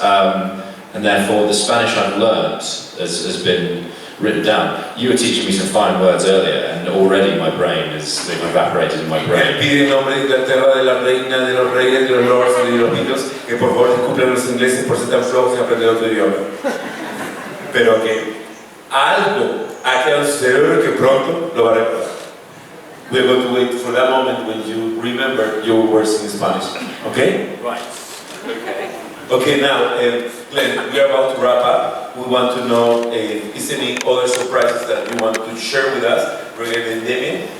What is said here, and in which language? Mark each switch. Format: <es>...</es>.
<en>And therefore the Spanish I've learned has been written down. You were teaching me some fine words earlier, and already my brain they've evaporated in my brain.</en> <es>Pide en nombre de Inglaterra, de la reina, de los reyes, de los lords y de los niños que por favor disculpen los ingleses por ser tan flojos y aprender otro idioma. Pero que algo ha quedado en su cerebro que pronto lo va a recordar.</es> <en>We're going to wait for that moment when you remember your words in Spanish. Okay? Right. Okay, now, Glenn, we are about to wrap up. We want to know is any other surprises that you want to share with us regarding Damien?</en>